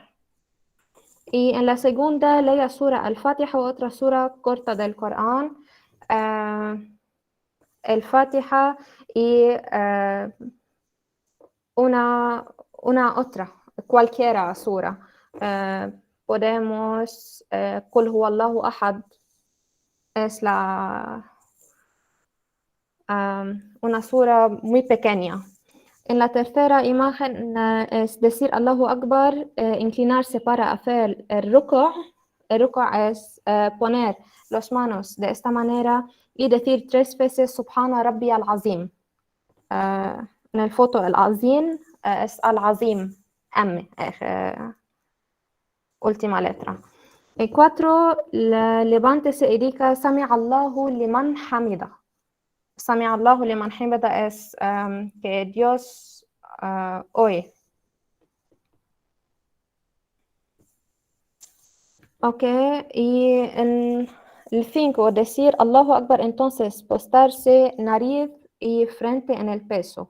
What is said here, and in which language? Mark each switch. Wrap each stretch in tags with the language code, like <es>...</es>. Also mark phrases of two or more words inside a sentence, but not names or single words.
<es>Y en la segunda, lea sura al-Fatiha, otra sura corta del Corán, el Fatiha y una otra, cualquiera sura. Podemos,</es> <ar>قل هو الله أحد,</ar> <es>es una sura muy pequeña. En la tercera imagen es decir</es> <ar>الله أكبر,</ar> <es>inclinarse para hacer el ruku'. El ruku' es poner las manos de esta manera y decir 3 veces</es> <ar>سبحان ربي العظيم.</ar> <es>En el foto al-Azim es al-Azim, M, última letra. Y 4, levántese y diga</es> <ar>سمع الله لمن حمده. سمع الله لمن حمده</ar> <es>es que Dios oye. Ok, y en el 5, decir</es> <ar>الله أكبر,</ar> <es>entonces postarse nariz y frente en el peso.</es>